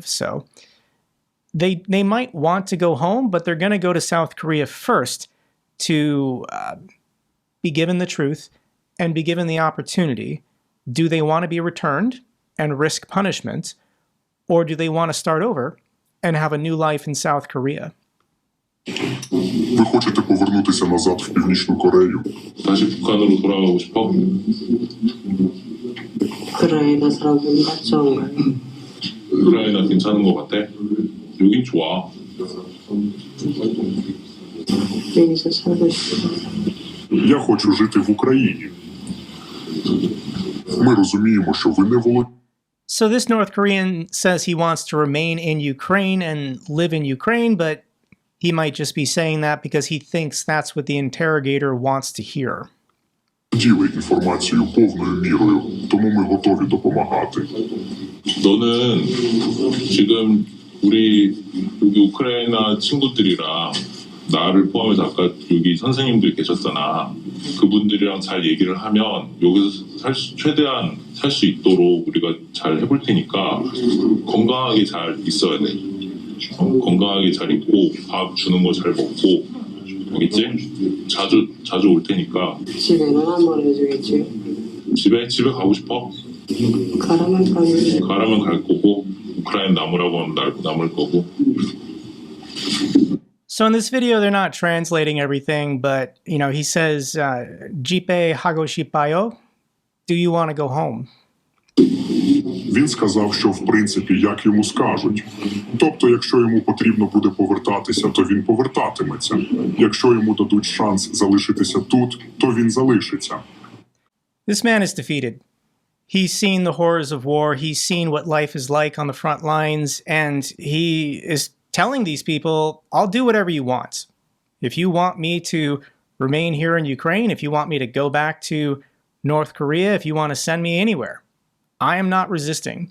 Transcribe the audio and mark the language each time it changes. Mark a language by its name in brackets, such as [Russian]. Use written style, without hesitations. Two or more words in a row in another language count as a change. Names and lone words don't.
[English] So they might want to go home, but they're going to go to South Korea first to be given the truth and be given the opportunity. Do they want to be returned and risk punishment, or do they want to start over and have a new life in South Korea? [Ukrainian] Ви хочете повернутися назад в Північну Корею? [Korean] 다시 북한으로 돌아가고 싶어? 우크라이나 사람보다 좋은가요? 우크라이나 괜찮은 것 같아? 여긴 좋아. 여기서 살고 싶어요. [Ukrainian] Я хочу жити в Україні. Ми розуміємо, що ви не володієте. [English] So this North Korean says he wants to remain in Ukraine and live in Ukraine, but he might just be saying that because he thinks that's what the interrogator wants to hear. [Ukrainian] Діли інформацію повною мірою, тому ми готові допомагати. [Korean] 너는 지금 우리 여기 우크라이나 친구들이랑 나를 포함해서 아까 여기 선생님들 계셨잖아. 그분들이랑 잘 얘기를 하면 여기서 최대한 살 수 있도록 우리가 잘 해볼 테니까 건강하게 잘 있어야 돼. 건강하게 잘 있고 밥 주는 거 잘 먹고 알겠지? 자주 올 테니까. 집에는 한 번 해주겠지. 집에 가고 싶어? 가라면 가면 가라면 갈 거고 우크라이나 남으라고 하면 남을 거고. [English] So in this video, they're not translating everything, but, you know, he says, [Korean] 집에 가고 싶어요, [English] do you want to go home? [Ukrainian] Він сказав, що в принципі, як йому скажуть. Тобто, якщо йому потрібно буде повертатися, то він повертатиметься. Якщо йому дадуть шанс залишитися тут, то він залишиться. [English] This man is defeated. He's seen the horrors of war. He's seen what life is like on the front lines, and he is telling these people, I'll do whatever you want. If you want me to remain here in Ukraine, if you want me to go back to North Korea, if you want to send me anywhere, I am not resisting.